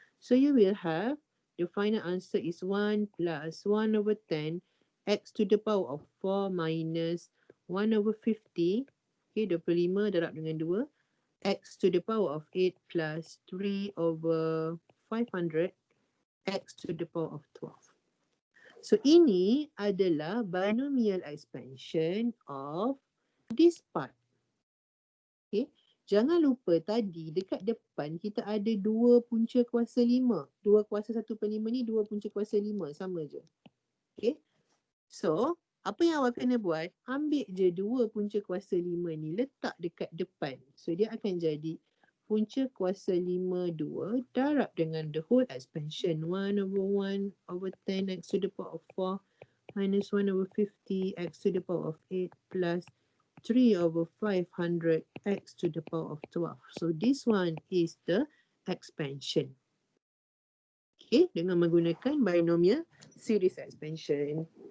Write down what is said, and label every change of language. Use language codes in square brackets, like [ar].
[en] So you will have, the final answer is 1 plus 1/10 X to the power of 4 minus 1/50. Okay, [ms] 25 darab dengan 2. [en] X to the power of 8 plus 3/500 X to the power of 12. So [ms] ini adalah [en] binomial expansion of this part. [ms] Okay. Jangan lupa tadi dekat depan kita ada 2 punca kuasa 5. 2 kuasa 1 per 5 ni 2 punca kuasa 5. Sama je. Okay. So, apa yang awak kena buat? Ambil je 2 punca kuasa 5 ni. Letak dekat depan. So, dia akan jadi punca kuasa 5 2 darab dengan [en] the whole expansion. 1/1/10 X to the power of 4 minus 1/50 X to the power of 8 plus 3/500 X to the power of 12. So this one is the expansion. [ms] Okay, dengan menggunakan binomial series expansion.